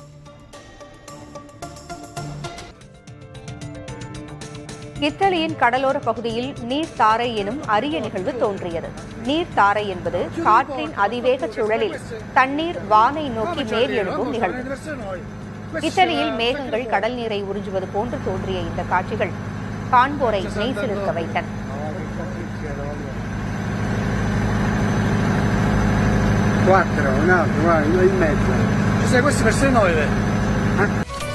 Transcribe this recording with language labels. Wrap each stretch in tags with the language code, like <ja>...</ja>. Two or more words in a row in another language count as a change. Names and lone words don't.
<ta>இத்தாலியின் கடலோர பகுதியில் நீர்த்தாரை எனும் அரிய நிகழ்வு தோன்றியது. நீர்த்தாரை என்பது காற்றின் அதிவேக சுழலில் தண்ணீர் வானை நோக்கி மேல் எழும்பும் நிகழ்வு. இத்தாலியில் மேகங்கள் கடல் நீரை உறிஞ்சுவது போன்று தோன்றிய இந்த காட்சிகள் காண்போரை மெய்சிலிர்க்க வைத்தன.</ta> <it>Quattro, un altro, guarda, in mezzo. Queste persone 9.</it>